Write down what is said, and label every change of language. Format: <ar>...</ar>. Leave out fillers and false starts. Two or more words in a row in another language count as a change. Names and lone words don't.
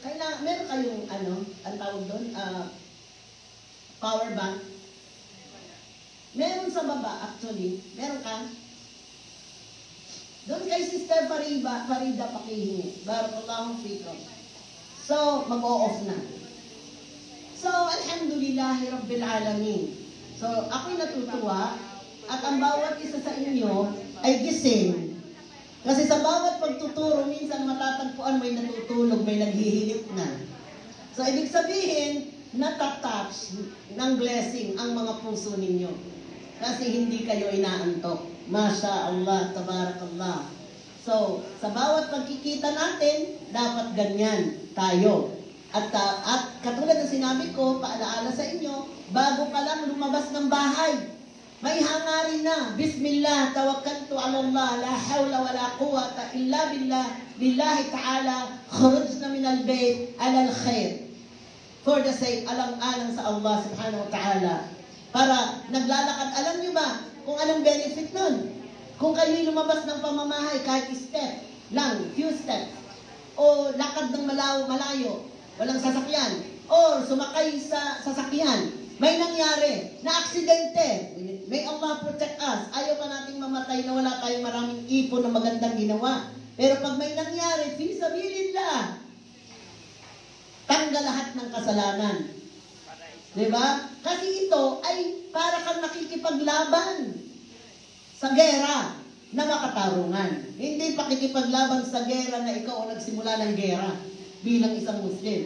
<tl>Kaya meron kayong, ang tawag doon,</tl> <en>power bank.</en> <tl>Meron sa baba, actually. Meron ka? Doon kay Sister Farida pakihingi.</tl> <ar>بارك الله فيكم.</ar> <tl>So, mag-o-off na. So,</tl> <ar>الحمد لله رب العالمين.</ar> <tl>So, ako'y natutuwa at ang bawat isa sa inyo ay gising. Kasi sa bawat pagtuturo, minsan matatagpuan may natutulog, may naghihilip na. So, ibig sabihin, natatouch ng blessing ang mga puso ninyo. Kasi hindi kayo inaantok.</tl> <ar>ما شاء الله، تبارك الله.</ar> <tl>So, sa bawat pagkikita natin, dapat ganyan tayo. At katulad ng sinabi ko, paalaala sa inyo, bago pa lang lumabas ng bahay, may hangarin na,</tl> <ar>بسم الله، توكلت على الله، لا حول ولا قوة إلا بالله، لله تعالى، خرجنا من البيت على الخير.</ar> <en>For the sake,</en> <tl>alang-alang sa Allah</tl> <ar>سبحانه وتعالى.</ar> <tl>Para naglalakad, alam nyo ba kung anong benefit nun? Kung kayo'y lumabas ng pamamahay, kahit step lang,</tl> <en>few steps,</en> <tl>o lakad ng malayo, walang sasakyan, or sumakay sa sasakyan, may nangyari na aksidente,</tl> <en>may Allah protect us.</en> <tl>Ayaw pa nating mamatay na wala tayong maraming ipon na magandang ginawa. Pero pag may nangyari,</tl> <ar>في سبيل الله,</ar> <tl>tanggal lahat ng kasalanan. Diba? Kasi ito ay para kang nakikipaglaban sa gera na makatarungan. Hindi pakikipaglaban sa gera na ikaw ang nagsimula ng gera bilang isang Muslim.</tl>